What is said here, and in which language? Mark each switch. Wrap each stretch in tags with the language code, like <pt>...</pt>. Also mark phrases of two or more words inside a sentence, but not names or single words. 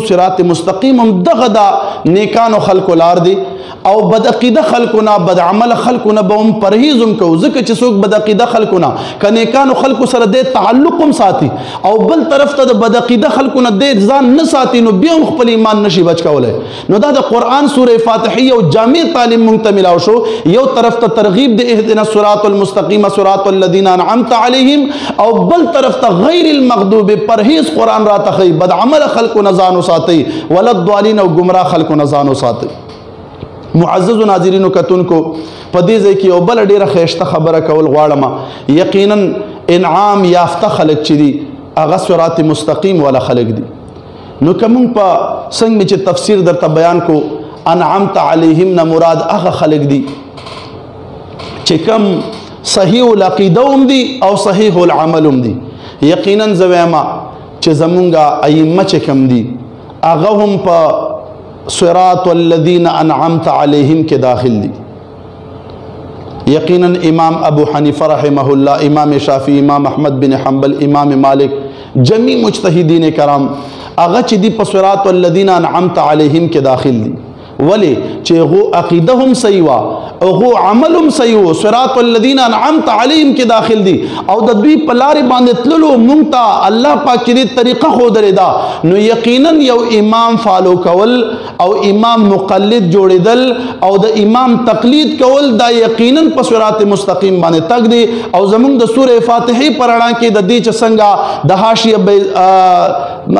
<ps>صراط مستقیم هم دغه د نیکانو خلکو لار دی، او بد عقیده خلکو نه، بد عمل خلکو نه به هم پرهیز هم کوو. ځکه چې څوک بد عقیده خلکو نه که نیکانو خلکو سره د تعلق هم ساتي او بل طرف ته د بد عقیده خلکو نه د ځان نه ساتي، نو بیا هم خپل ایمان نشي بچ کولی. نو دا د قرآن سوره فاتحه یو جامع تعلیم مونږ ته میلاو شو. یو طرف ته ترغیب د</ps> <ar>اهدنا الصراط المستقیم صراط الذین انعمت علیهم،</ar> <ps>او بل طرف ته</ps> <ar>غیر المغضوب</ar> <ps>پرهیز قرآن را تخی، بد عمل خلکو نه ځان وساتئ،</ps> <ar>ولا الضالین</ar> <ps>او گمراه خلکو نه ځان وساتئ. معزز ناظرینو کتونکو، په دې ځای کې یو بل ډیره ښایسته خبره کول غواړم. یقینا انعام یافته خلک چې دي هغه صراط مستقیم والا خلک دي. نو که موږ په څنګه چې تفسیر درته بیان کو،</ps> <ar>انعمت علیهم</ar> <ps>نه مراد هغه خلک دي چې کم صحیح العقیده هم دي او صحیح العمل هم دي. یقینا زه وایم چې زمونږ ائمه چې کم دي هغه هم په</ps> <ar>صراط الذین انعمت علیهم</ar> <ps>کے داخل دی. یقیناً امام ابو حنیفہ</ps> <ar>رحمہ اللہ،</ar> <ps>امام شافعی، امام احمد بن حنبل، امام مالک، جمی مجتہدین کرام اغا چی دی پا</ps> <ar>صراط الذین انعمت علیہم</ar> <ps>کے داخل دی. ولی چې غو عقیده هم صحیح وا او غو عمل هم صحیح و</ps> <ar>صراط الذین انعمت علیهم</ar> <ps>کې داخل دي او د دوی په لارې باندې تللو مونږ ته الله پاک چې دې طریقه ښودلې ده نو یقینا یو امام فالو کول او امام مقلد جوړېدل او د امام تقلید کول دا یقینا په صراط مستقیم باندې تګ دی او زمونږ د سورې فاتحې په رڼا کې د دې چې څنګه د</ps>